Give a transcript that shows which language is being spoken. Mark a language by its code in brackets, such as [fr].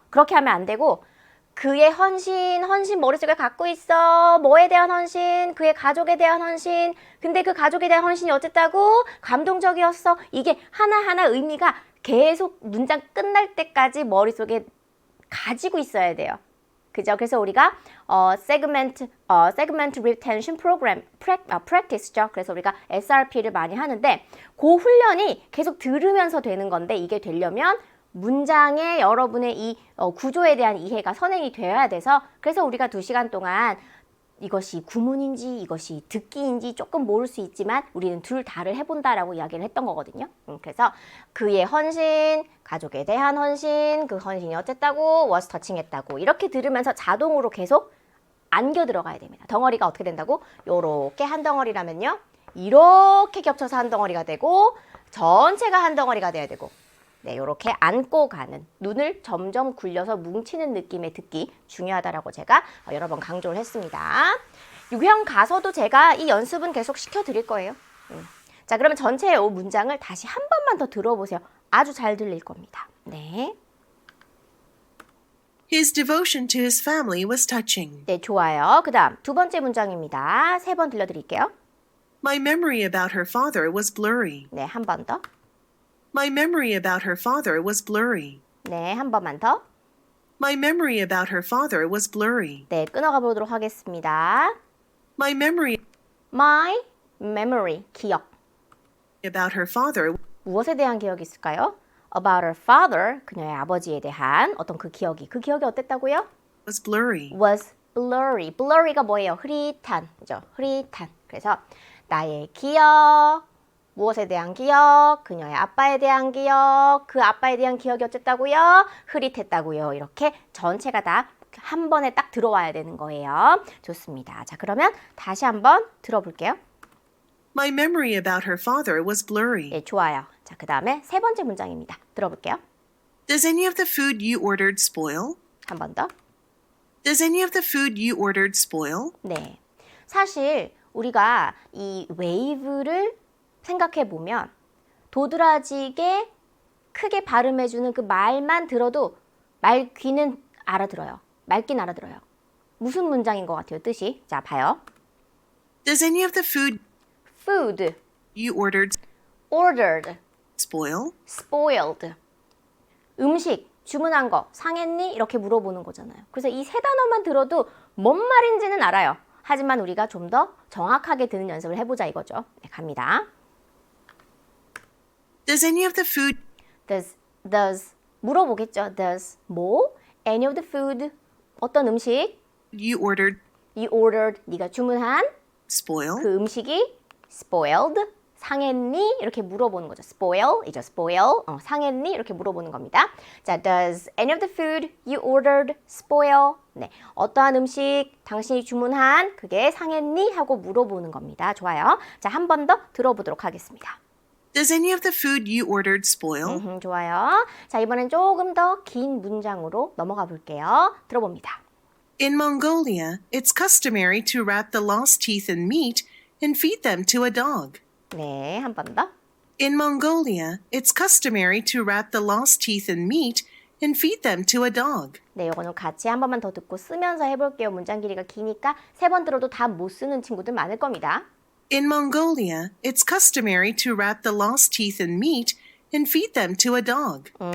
[ko] 그렇게 하면 안 되고 그의 헌신 머릿속에 갖고 있어. 뭐에 대한 헌신? 그의 가족에 대한 헌신. 근데 그 가족에 대한 헌신이 어쨌다고? 감동적이었어. 이게 하나하나 의미가 계속 문장 끝날 때까지 머릿속에 가지고 있어야 돼요. 그죠? 그래서 우리가 [en] segment retention program practice [ko] 죠. 그래서 우리가 SRP를 많이 하는데 그 훈련이 계속 들으면서 되는 건데 이게 되려면 문장의 여러분의 이 구조에 대한 이해가 선행이 되어야 돼서 그래서 우리가 2시간 동안 이것이 구문인지 이것이 듣기인지 조금 모를 수 있지만 우리는 둘 다를 해본다라고 이야기를 했던 거거든요. 그래서 그의 헌신, 가족에 대한 헌신, 그 헌신이 어쨌다고, [en] was touching [ko] 했다고 이렇게 들으면서 자동으로 계속 안겨 들어가야 됩니다. 덩어리가 어떻게 된다고? 요렇게 한 덩어리라면요. 이렇게 겹쳐서 한 덩어리가 되고 전체가 한 덩어리가 돼야 되고 네, 요렇게 안고 가는 눈을 점점 굴려서 뭉치는 느낌의 듣기 중요하다라고 제가 여러 번 강조를 했습니다. 유형 가서도 제가 이 연습은 계속 시켜드릴 거예요. 자, 그러면 전체 이 문장을 다시 한 번만 더 들어보세요. 아주 잘 들릴 겁니다. 네. [en] His devotion to his family was touching. [ko] 네, 좋아요. 그 다음 2번째 문장입니다. 3번 들려드릴게요. [en] My memory about her father was blurry. [ko] 네, 한 번 더. [en] My memory about her father was blurry. [ko] 네, 한 번만 더. [en] My memory about her father was blurry. [ko] 네, 끊어가 보도록 하겠습니다. [en] My memory My memory, [ko] 기억. [en] about her father [ko] 무엇에 대한 기억이 있을까요? [en] About her father, [ko] 그녀의 아버지에 대한 어떤 그 기억이 어땠다고요? [en] was blurry. Was blurry. [ko] blurry가 뭐예요? 흐릿한, 그죠? 흐릿한. 그래서 나의 기억, 무엇에 대한 기억, 그녀의 아빠에 대한 기억, 그 아빠에 대한 기억이 어쨌다고요? 흐릿했다고요. 이렇게 전체가 다 한 번에 딱 들어와야 되는 거예요. 좋습니다. 자, 그러면 다시 한번 들어볼게요. [en] My memory about her father was blurry. [ko] 네, 좋아요. 자, 그 다음에 세 번째 문장입니다. 들어볼게요. [en] Does any of the food you ordered spoil? [ko] 한 번 더. [en] Does any of the food you ordered spoil? [ko] 네. 사실 우리가 이 wave를 생각해 보면 도드라지게 크게 발음해주는 그 말만 들어도 말 귀는 알아들어요. 말긴 알아들어요. 무슨 문장인 것 같아요, 뜻이? 자, 봐요. [en] Does any of the food food, you ordered ordered, spoil? [ko] spoiled. 음식, 주문한 거 상했니? 이렇게 물어보는 거잖아요. 그래서 이 세 단어만 들어도 뭔 말인지는 알아요. 하지만 우리가 좀 더 정확하게 듣는 연습을 해보자 이거죠. 네, 갑니다. [en] Does any of the food [ko] does 물어보겠죠. does 뭐? [en] any of the food [ko] 어떤 음식 [en] you ordered you ordered [ko] 네가 주문한 [en] spoil? [ko] 그 음식이 spoiled 상했니? 이렇게 물어보는 거죠. spoil이죠. spoil 상했니? 이렇게 물어보는 겁니다. [en] 자, does any of the food you ordered spoil? [ko] 네, 어떠한 음식 당신이 주문한 그게 상했니? 하고 물어보는 겁니다. 좋아요. 자, 한 번 더 들어보도록 하겠습니다. [en] Does any of the food you ordered spoil? [ko] 좋아요. 자, 이번엔 조금 더 긴 문장으로 넘어가 볼게요. 들어봅니다. [en] In Mongolia, it's customary to wrap the lost teeth in meat and feed them to a dog. [ko] 네, 한 번 더. [en] In Mongolia, it's customary to wrap the lost teeth in meat and feed them to a dog. [ko] 네, 요거는 같이 한 번만 더 듣고 쓰면서 해볼게요. 문장 길이가 기니까 세 번 들어도 다 못 쓰는 친구들 많을 겁니다. [en] In Mongolia, it's customary to wrap the lost teeth in meat and feed them to a dog.